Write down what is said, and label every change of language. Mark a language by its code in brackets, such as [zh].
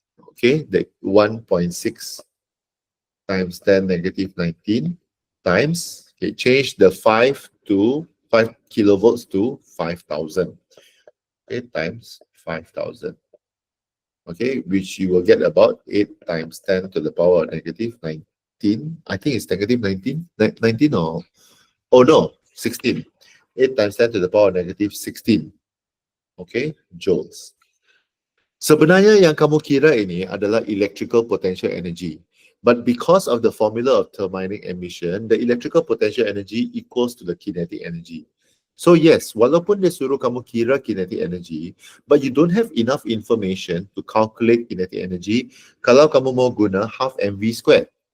[en] Okay, the 1.6 times 10 negative 19 times, okay, change the 5 kilovolts to 5,000. Okay, times 5,000. okay, which you will get about 8 times 10 to the power of negative 19. I think it's negative 19, 19 or, oh no, 16. 8 times 10 to the power of negative 16, okay, joules. [ms] Sebenarnya yang kamu kira ini adalah electrical potential energy. [en] But because of the formula of thermionic emission, the electrical potential energy equals to the kinetic energy. So yes, [ms] walaupun dia suruh kamu kira [en] kinetic energy, but you don't have enough information to calculate kinetic energy [ms] kalau kamu mau guna [en] half mv squared.